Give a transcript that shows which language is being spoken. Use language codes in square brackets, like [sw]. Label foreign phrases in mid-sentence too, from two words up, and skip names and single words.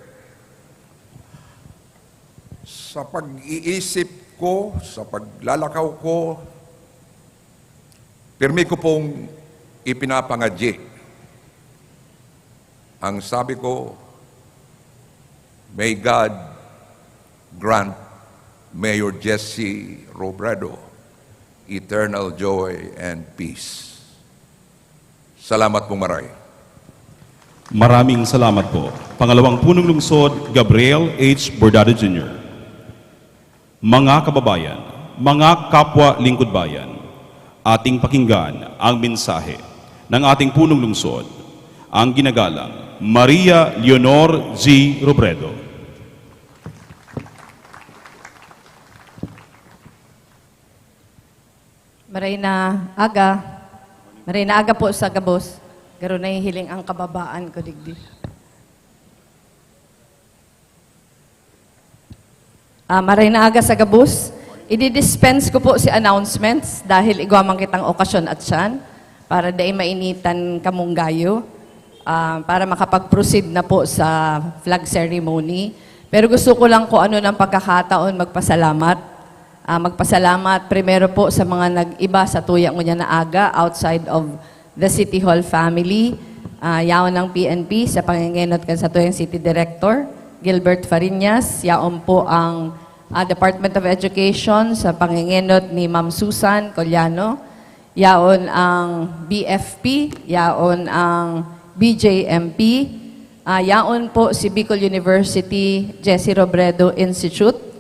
[bik] Sa pag-iisip ko, sa paglalakaw ko, pirmi ko pong ipinapangadye. [tl] Ang sabi ko, [en] may God grant Mayor Jesse Robredo eternal joy and peace. [bik] Salamat po maray. [tl] Maraming salamat po. Pangalawang punong lungsod, Gabriel H. Bordado Jr. Mga kababayan, mga kapwa lingkod bayan, ating pakinggan ang mensahe ng ating punong lungsod, ang ginagalang Maria Leonor G. Robredo. [bik] Maray na aga po sa gabos, garo na hiling ang kababaan ko digdi. Maray na aga sa gabos, i-dispense ko po si announcements dahil igwamang kitang okasyon at siyan para dahil mainitan kamong gayo para makapag-proceed na po sa [en] flag ceremony. [bik] Pero gusto ko lang kung ano ng pagkakataon magpasalamat. Magpasalamat primero po sa mga nag-iba sa tuyang niya na aga [en] outside of the City Hall family. [bik] Yaon ng PNP sa pangingenot kan sa tuyang City Director, Gilbert Fariñas. Yaon po ang Department of Education sa pangingenot ni Ma'am Susan Collano. Yaon ang BFP, yaon ang BJMP, yaon po si Bicol University Jesse Robredo Institute.